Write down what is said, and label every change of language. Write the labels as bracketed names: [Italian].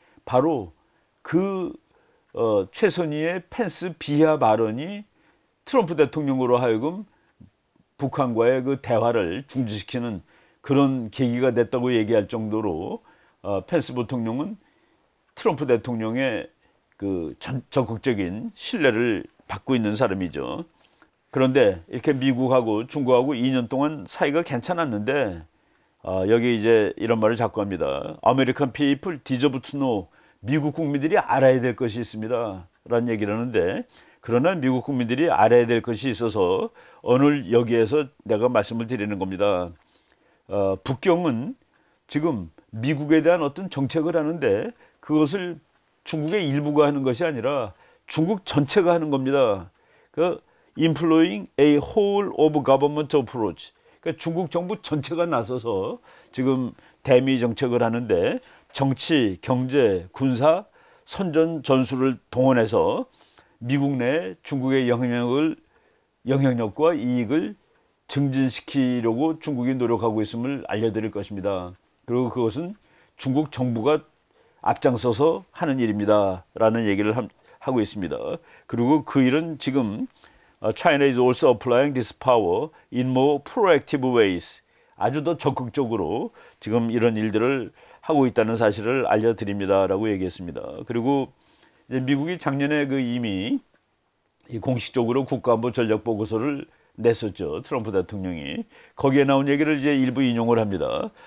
[Korean] 바로 그 최선희의 펜스 비하 발언이 트럼프 대통령으로 하여금 북한과의 그 대화를 중지시키는 그런 계기가 됐다고 얘기할 정도로 펜스 부통령은 트럼프 대통령의 그 적극적인 신뢰를 받고 있는 사람이죠. 그런데 이렇게 미국하고 중국하고 2년 동안 사이가 괜찮았는데 여기 이제 이런 말을 자꾸 합니다. [English] American people deserve to know. [Korean] 미국 국민들이 알아야 될 것이 있습니다 라는 얘기를 하는데, 그러나 미국 국민들이 알아야 될 것이 있어서 오늘 여기에서 내가 말씀을 드리는 겁니다. 북경은 지금 미국에 대한 어떤 정책을 하는데 그것을 중국의 일부가 하는 것이 아니라 중국 전체가 하는 겁니다. [English] 그 employing a whole of government approach. [Korean] 그러니까 중국 정부 전체가 나서서 지금 대미 정책을 하는데, 정치, 경제, 군사, 선전, 전술을 동원해서 미국 내 중국의 영향력과 이익을 증진시키려고 중국이 노력하고 있음을 알려드릴 것입니다. 그리고 그것은 중국 정부가 앞장서서 하는 일입니다 라는 얘기를 하고 있습니다. 그리고 그 일은 지금 [English] China is also applying this power in more proactive ways. [Korean] 아주 더 적극적으로 지금 이런 일들을 하고 있다는 사실을 알려드립니다 라고 얘기했습니다. 그리고 이제 미국이 작년에 그 이미 공식적으로 국가안보 전략 보고서를 냈었죠. 트럼프 대통령이. 거기에 나온 얘기를 이제 일부 인용을 합니다.